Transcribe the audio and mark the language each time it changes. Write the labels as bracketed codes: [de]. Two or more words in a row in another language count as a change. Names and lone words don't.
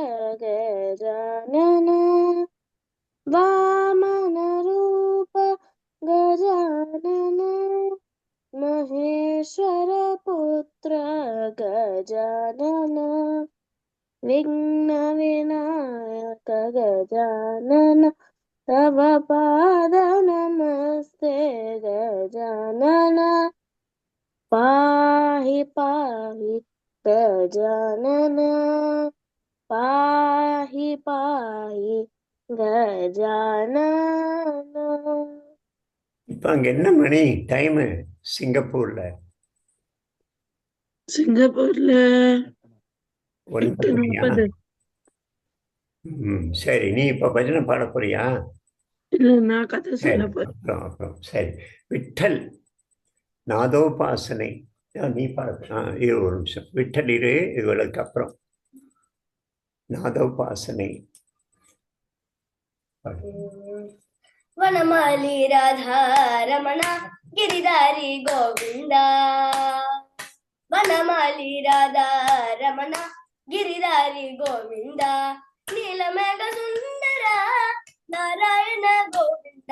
[sa] गजानन वामन रूप गजानन महेश्वर पुत्र गजानन विघ्न विनायक गजानन तव पाद नमस्ते गजानन पाहि पाहि गजानन पाहि पाहि गजानन. [ta] இப்ப அங்க என்ன மணி டைமு சிங்கப்பூர்ல? சிங்கப்பூர்ல 9 மணியா? 8:30. சரி, நீ இப்ப பஜனை பாட போறியா? இல்ல, நான் கதை சொல்ல போறேன். அப்புறம் சரி. விட்டல் நாதோபாசனை நீ பாட. இரு ஒரு நிமிஷம், விட்டல் இரு, இவளுக்கு அப்புறம் நாதோபாசனை. [sa] वनमालि राधा रमण गिरिधारि गोविन्द. वनमालि राधा रमण गिरिधारि गोविन्द. नीलमेघ सुन्दर नारायण गोविन्द.